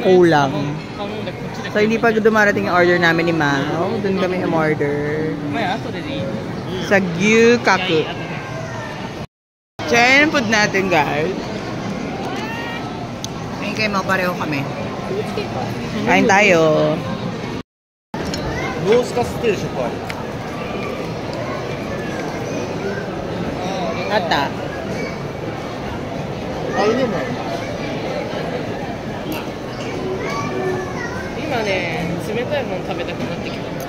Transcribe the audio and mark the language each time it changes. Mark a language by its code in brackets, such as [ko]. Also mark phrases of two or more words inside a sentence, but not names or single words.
[tl] So hindi pa dumarating yung order namin ni Mao. Doon kami umorder. Sa Gyukaku. So yan ang food natin guys. Ngayon kayo mga pareho kami. Kain tayo. [ja] ロースカツ定食ある。あった。あれでもかね、冷たいもの食べたくなってきた。